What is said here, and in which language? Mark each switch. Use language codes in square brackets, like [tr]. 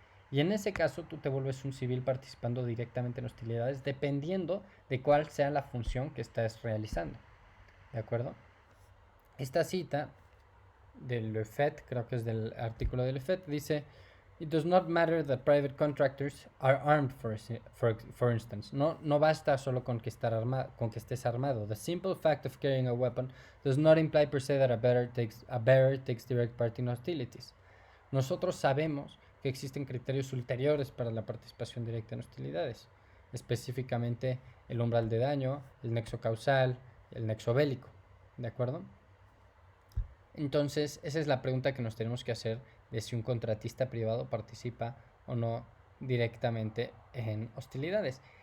[es] Y en ese caso tú te vuelves un civil participando directamente en hostilidades, dependiendo de cuál sea la función que estás realizando. ¿De acuerdo? Esta cita del Le Fait, creo que es del artículo del Le Fait, dice: [en] It does not matter that private contractors are armed, for instance. [es] No basta solo con que estés armado. [en] The simple fact of carrying a weapon does not imply per se that a bearer takes direct part in hostilities. [es] Nosotros sabemos que existen criterios ulteriores para la participación directa en hostilidades, específicamente el umbral de daño, el nexo causal, el nexo bélico. ¿De acuerdo? Entonces, esa es la pregunta que nos tenemos que hacer de si un contratista privado participa o no directamente en hostilidades.